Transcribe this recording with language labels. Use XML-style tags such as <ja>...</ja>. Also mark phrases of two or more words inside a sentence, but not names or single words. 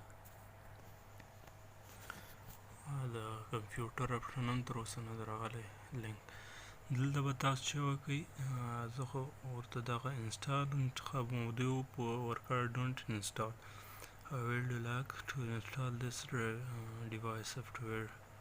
<ps>د کمپیوټر اپشن هم تر اوسه نه دی راغلی لینک دلته به تاسو چې وکئ زه خو ورته دغه انسټال انتخابوم دوی په ورکړه</ps> <en>don't install I will like to install this device software</en>